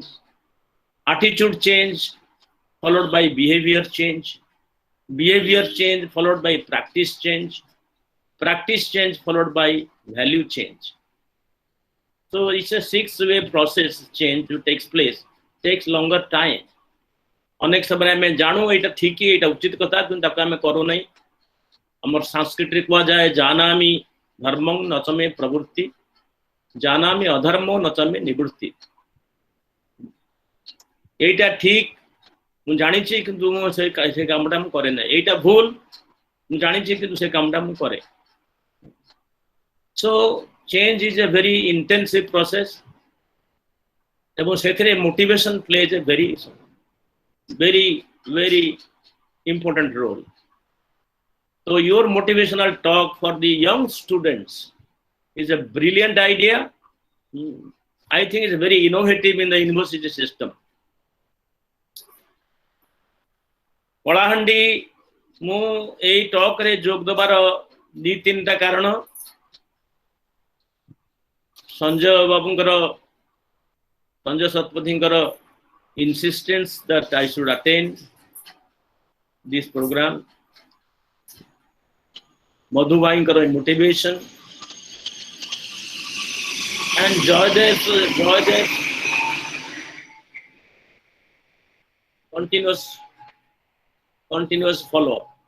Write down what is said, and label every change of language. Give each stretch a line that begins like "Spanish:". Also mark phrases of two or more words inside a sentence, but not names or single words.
English: Attitude change followed by behavior change. Behavior change followed by practice change. Practice change followed by value change. So it's a 6-way process change that takes place. Takes longer time.
Odia: ଅନେକ ସମୟ ମେଁ ଜାଣୁ ଏଟା ଠିକ ହେ, ଏଟା ଉଚିତ କଥା କିନ୍ତୁ ତାକା ମେଁ କରୋ ନହିଁ. ହମର ସଂସ୍କୃତ କୁଆ ଯାଏ
Sanskrit: जानामि धर्मं न च मे प्रवृत्ति, जानामि अधर्मो न च मे निवृत्ति.
Odia: ଏଟା ଠିକ ମୁ ଜାଣି ଛି କିନ୍ତୁ ମୁ ସେ କାମଟା ମୁ କରେ ନହିଁ. ଏଟା ଭୁଲ ମୁ ଜାଣି ଛି କିନ୍ତୁ ସେ କାମଟା ମୁ କରେ.
English: So change is a very intensive process.
Odia: ଏବଂ ସେଥରେ
English: motivation plays a very important role. So your motivational talk for the young students is a brilliant idea. I think it's very innovative in the university system.
Odia: କଳାହାଣ୍ଡି ମୁ ଏଇ ଟକ ରେ ଯୋଗ ଦବାର 2-3ଟା କାରଣ
English: संजय बाबूंकर संजय शतपथींकर insistence that I should attend this program, Madhu bhaiଙ୍କର motivation, and Joydev continuous follow.